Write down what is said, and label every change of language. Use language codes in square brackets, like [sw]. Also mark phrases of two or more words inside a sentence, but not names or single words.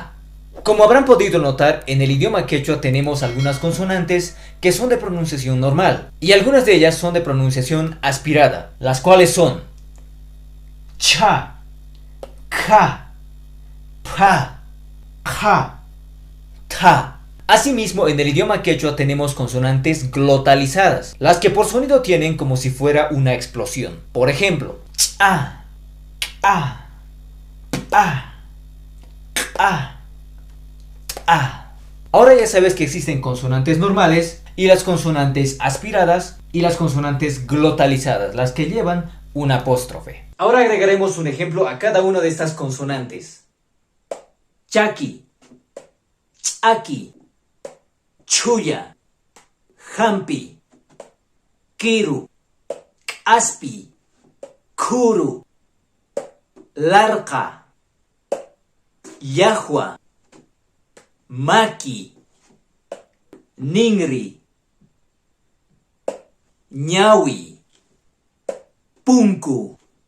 [es] Como habrán podido notar, en el idioma quechua tenemos algunas consonantes que son de pronunciación normal y algunas de ellas son de pronunciación aspirada, las cuales son cha, ka, pa, ja, ta. Asimismo, en el idioma quechua tenemos consonantes glotalizadas, las que por sonido tienen como si fuera una explosión. Por ejemplo, a, a, a, a. A. Ahora ya sabes que existen consonantes normales y las consonantes aspiradas y las consonantes glotalizadas, las que llevan un apóstrofe. Ahora agregaremos un ejemplo a cada una de estas consonantes: [qu] chaki, chaki, chuya, jampi, kiru, aspi, kuru, larqa, yahua, maki, ningri, ñawi, punku,